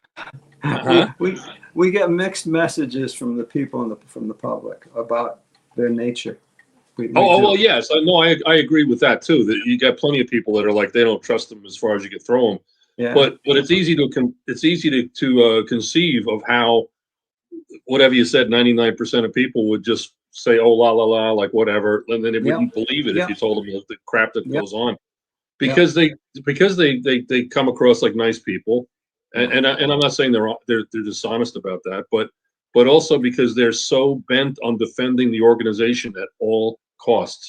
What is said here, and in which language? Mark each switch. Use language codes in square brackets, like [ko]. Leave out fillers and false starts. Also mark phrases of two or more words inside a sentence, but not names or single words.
[en] We get mixed messages from the people from the public about their nature. We well, yes, I know. I agree with that too. That you got plenty of people that are like they don't trust them as far as you can throw them. Yeah. But it's easy to conceive of how whatever you said, 99% of people would just say, "Oh, la la la," like whatever, and then they wouldn't believe it if you told them the crap that goes on, because they come across like nice people, and I'm not saying they're dishonest about that, but also because they're so bent on defending the organization at all costs.